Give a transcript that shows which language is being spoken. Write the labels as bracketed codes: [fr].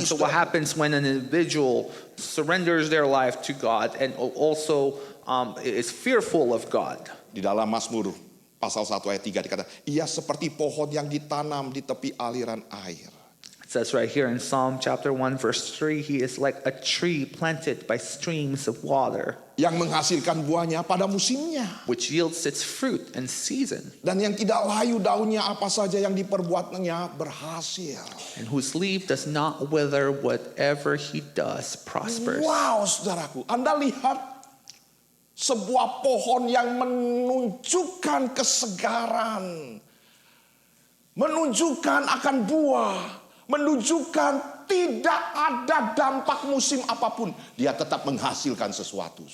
[en] And so what happens when an individual surrenders their life to God and also is fearful of God? [id] Di dalam Mazmur pasal 1 ayat 3 dikatakan, ia seperti pohon yang ditanam di tepi aliran air. [en] It says right here in Psalm chapter 1 verse 3, he is like a tree planted by streams of water, [id] Yang menghasilkan buahnya pada musimnya. [en] which yields its fruit in season, [id] Dan yang tidak layu daunnya, apa saja yang diperbuatnya berhasil. [en] and whose leaf does not wither, whatever he does prospers. [id] Wow, saudaraku, Anda lihat sebuah pohon yang menunjukkan kesegaran, menunjukkan akan buah, menunjukkan tidak ada dampak musim apapun, dia tetap menghasilkan sesuatu.